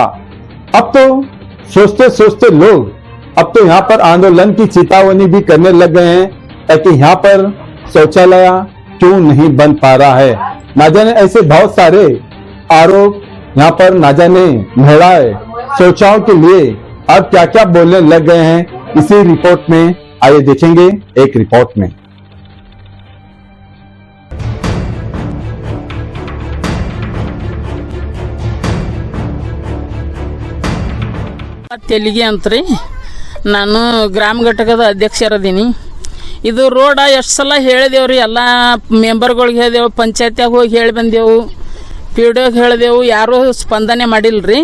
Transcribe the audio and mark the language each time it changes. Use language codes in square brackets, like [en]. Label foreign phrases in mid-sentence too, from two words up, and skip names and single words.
[hi] अब तो सोचते सोचते लोग अब तो यहाँ पर आंदोलन की चेतावनी भी करने लग गए हैं ताकि यहाँ पर शौचालय क्यों नहीं बन पा रहा है। ना जाने ऐसे बहुत सारे आरोप यहाँ पर ना जाने महिलाएं शौचालयों के लिए अब क्या क्या बोलने लग गए हैं। इसी रिपोर्ट में आइए देखेंगे एक रिपोर्ट में। [kn] ತೆಲಿಗೆ ಅಂತ್ರಿ ನಾನು ಗ್ರಾಮ ಘಟಕದ ಅಧ್ಯಕ್ಷರದೀನಿ। ಇದು ರೋಡ ಎಷ್ಟು ಸಲ ಹೇಳಿದೆವ್ರಿ, ಎಲ್ಲ ಮೆಂಬರ್ಗಳಿಗೆ ಹೇಳಿದೆವು, ಪಂಚಾಯತ್ಯಾಗ ಹೋಗಿ ಹೇಳಿ ಬಂದೆವು, ಪಿ ಡಿ ಒಗೆ ಹೇಳಿದೆವು, ಯಾರೂ ಸ್ಪಂದನೆ ಮಾಡಿಲ್ರಿ।